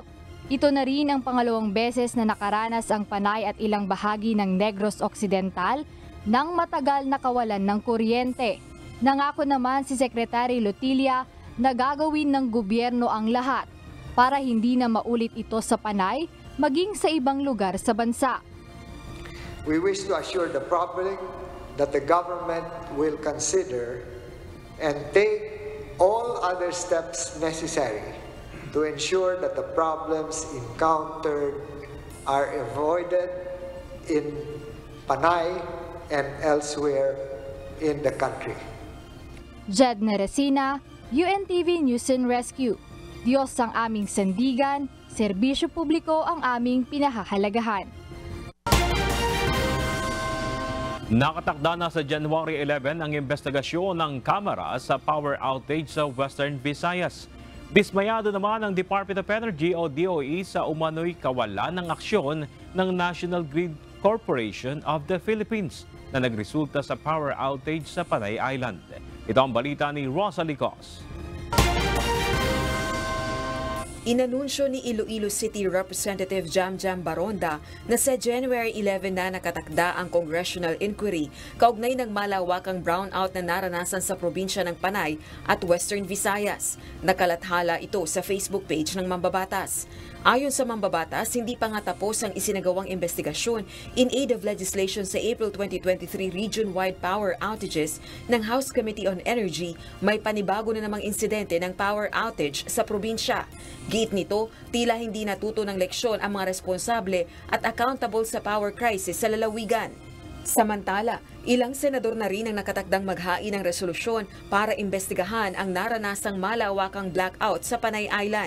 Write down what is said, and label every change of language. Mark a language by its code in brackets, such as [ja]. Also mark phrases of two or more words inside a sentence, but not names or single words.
[tl] Ito na rin ang pangalawang beses na nakaranas ang Panay at ilang bahagi ng Negros Occidental ng matagal na kawalan ng kuryente. Nangako naman si Secretary Lutilla na gagawin ng gobyerno ang lahat para hindi na maulit ito sa Panay maging sa ibang lugar sa bansa. [en] We wish to assure the public that the government will consider and take all other steps necessary to ensure that the problems encountered are avoided in Panay and elsewhere in the country. [tl] Jed Neresina, UNTV News and Rescue. Diyos ang aming sandigan, serbisyo publiko ang aming pinahahalagahan. Nakatakda na sa January 11 ang investigasyon ng Kamara sa [en] power outage [tl] sa Western Visayas. Dismayado naman ang Department of Energy o DOE sa umano'y kawalan ng aksyon ng National Grid Corporation of the Philippines na nagresulta sa [en] power outage [tl] sa Panay Island. Ito ang balita ni Rosalie Cos. Inanunsyo ni Iloilo City Representative Jamjam Baronda na sa January 11 na nakatakda ang [en] congressional inquiry [tl] kaugnay ng malawakang brownout na naranasan sa probinsya ng Panay at Western Visayas. Nakalathala ito sa [en] Facebook page [tl] ng Mambabatas. Ayon sa Mambabatas, hindi pa nga tapos ang isinagawang investigasyon [en] in aid of legislation [tl] sa April 2023 [en] region-wide power outages [tl] ng House Committee on Energy. May panibago na namang insidente ng [en] power outage [tl] sa probinsya. Giit nito, tila hindi natuto ng leksyon ang mga responsable at accountable sa [en] power crisis [tl] sa lalawigan. Samantala, ilang senador na rin ang nakatakdang maghain ng resolusyon para imbestigahan ang naranasang malawakang blackout sa Panay Island.